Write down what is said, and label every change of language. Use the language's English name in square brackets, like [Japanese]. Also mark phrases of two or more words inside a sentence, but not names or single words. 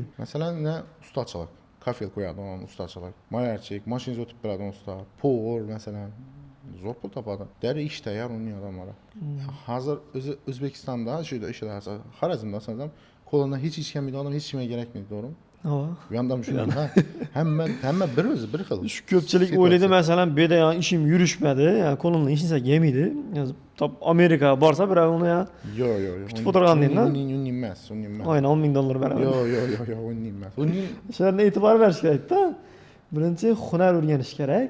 [Uzbek] Masalan, ustachilik, kafel qo'yadigan ustachilik, malyarchilik, mashin o'tib beradigan usta, povor masalan. Zo'r pul topadi. Deri ish tayyor uning odamlari. Hozir o'zi O'zbekistonda shu ishlar Xorazmda asosan qo'lidan hech ish kelmaydi odam hech kimga kerakmaydi, to'g'rimi? Ha. [Turkish] Bu yandan düşünüyorum ha. [Uzbek] Hamma bir o'zi bir xil. Şu ko'pchilik o'ylaydi masalan bu yerda ya ishim yurishmadi, ya qo'limdan hech narsa kelmaydi. Top Amerikaga borsa birov uni ya Yo'q. Kutib o'tirgan deydi-da. Uning emas. oyna $10,000 beradi. Yo'q, uning emas. Uning Shularga e'tibor berish kerak-da. Birinchi hunar o'rganish kerak.